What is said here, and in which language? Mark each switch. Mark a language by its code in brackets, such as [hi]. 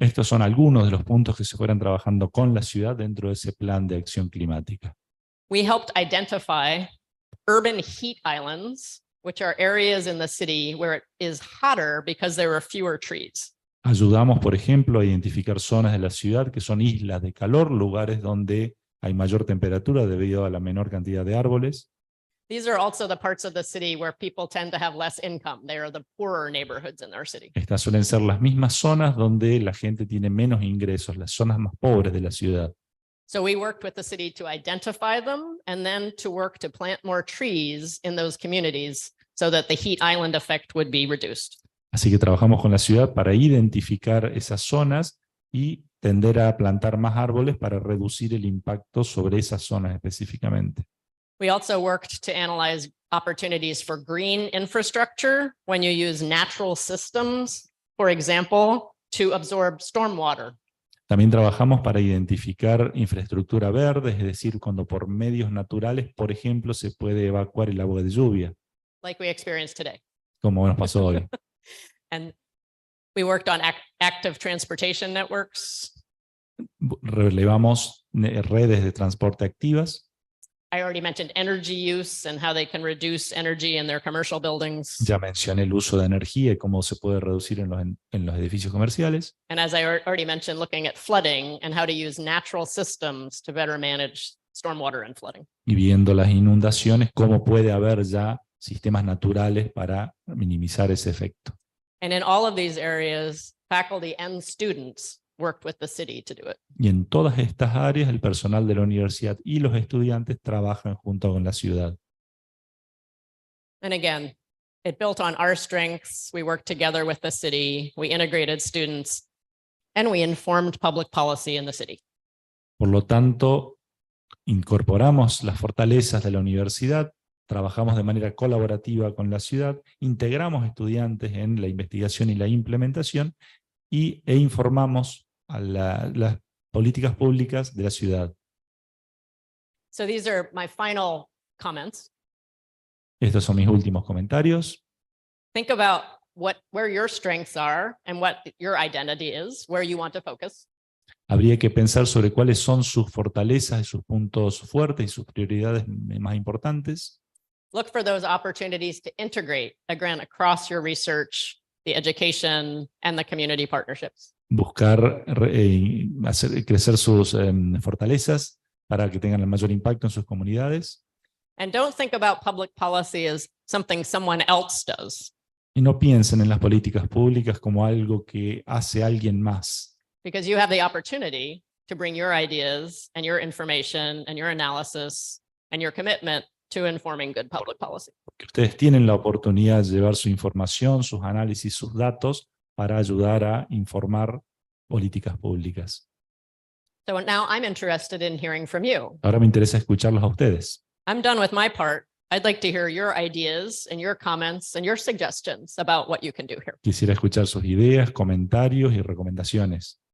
[es] Estos son algunos de los puntos que se fueron trabajando con la ciudad dentro de ese plan de acción climática. [en] We helped identify urban heat islands, which are areas in the city where it is hotter because there are fewer trees. [es] Ayudamos, por ejemplo, a identificar zonas de la ciudad que son islas de calor, lugares donde hay mayor temperatura debido a la menor cantidad de árboles. [en] These are also the parts of the city where people tend to have less income. They are the poorer neighborhoods in our city. [es] Estas suelen ser las mismas zonas donde la gente tiene menos ingresos, las zonas más pobres de la ciudad. [en] So we worked with the city to identify them and then to work to plant more trees in those communities so that the heat island effect would be reduced. [es] Así que trabajamos con la ciudad para identificar esas zonas y tender a plantar más árboles para reducir el impacto sobre esas zonas específicamente. [en] We also worked to analyze opportunities for green infrastructure when you use natural systems, for example, to absorb stormwater. [es] También trabajamos para identificar infraestructura verde, es decir, cuando por medios naturales, por ejemplo, se puede evacuar el agua de lluvia, [en] Like we experienced today. [es] como nos pasó hoy. [en] And we worked on active transportation networks. [es] Relevamos redes de transporte activas. [en] I already mentioned energy use and how they can reduce energy in their commercial buildings. [es] Ya mencioné el uso de energía y cómo se puede reducir en los edificios comerciales. [en] And as I already mentioned, looking at flooding and how to use natural systems to better manage stormwater and flooding. [es] Y viendo las inundaciones, cómo puede haber ya sistemas naturales para minimizar ese efecto. [en] And in all of these areas, faculty and students worked with the city to do it. [es] Y en todas estas áreas, el personal de la universidad y los estudiantes trabajan junto con la ciudad. [en] And again, it built on our strengths. We worked together with the city. We integrated students and we informed public policy in the city. [es] Por lo tanto, incorporamos las fortalezas de la universidad, trabajamos de manera colaborativa con la ciudad, integramos estudiantes en la investigación y la implementación e informamos a las políticas públicas de la ciudad. [en] So these are my final comments. [es] Estos son mis últimos comentarios. [en] Think about where your strengths are and what your identity is, where you want to focus. [es] Habría que pensar sobre cuáles son sus fortalezas y sus puntos fuertes y sus prioridades más importantes. [en] Look for those opportunities to integrate, again, across your research, the education, and the community partnerships. [es] Buscar hacer crecer sus fortalezas para que tengan el mayor impacto en sus comunidades. [en] And don't think about public policy as something someone else does, [es] Y no piensen en las políticas públicas como algo que hace alguien más, [en] because you have the opportunity to bring your ideas and your information and your analysis and your commitment to informing good public policy. [es] porque ustedes tienen la oportunidad de llevar su información, sus análisis, sus datos para ayudar a informar políticas públicas. [en] So now I'm interested in hearing from you. [es] Ahora me interesa escucharlos a ustedes. [en] I'm done with my part. I'd like to hear your ideas and your comments and your suggestions about what you can do here. [es] Quisiera escuchar sus ideas, comentarios y recomendaciones.